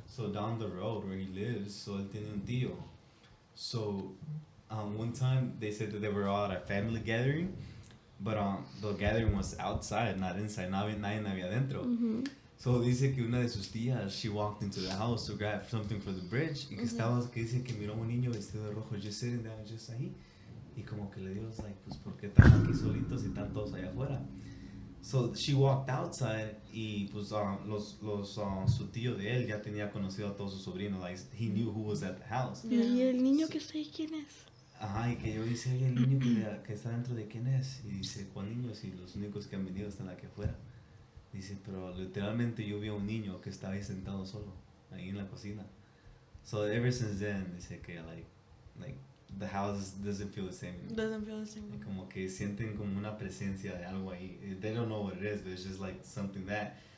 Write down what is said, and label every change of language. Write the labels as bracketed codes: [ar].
[en] So down the road where he lives, so [es] él tiene un tío. [en] So one time they said that they were all at a family gathering, but the gathering was outside, not inside. [es] Nadie había adentro. Mm-hmm. So dice que una de sus tías, [en] she walked into the house to grab something for the bridge [es] y que dice que miró un niño vestido de rojo [en] just sitting down just [es] ahí y como que le dio like, pues ¿por qué están aquí solitos y están todos allá afuera? [en] So she walked outside [es] y pues su tío de él ya tenía conocido a todos sus sobrinos, [en] like he knew who was at the house. [es] Y el niño que está ahí, ¿quién es? Ajá, y que yo dice, oye, el niño que está dentro de quién es, y dice, ¿cuál niño? Si los únicos que han venido están aquí afuera. Dice, pero literalmente yo vi a un niño que estaba ahí sentado solo, ahí en la cocina. [en] So ever since then, [es] dice que [en] like the house doesn't feel the same. Doesn't feel the same. [es] Like, como que sienten como una presencia de algo ahí. [en] They don't know what it is, but it's just like something that.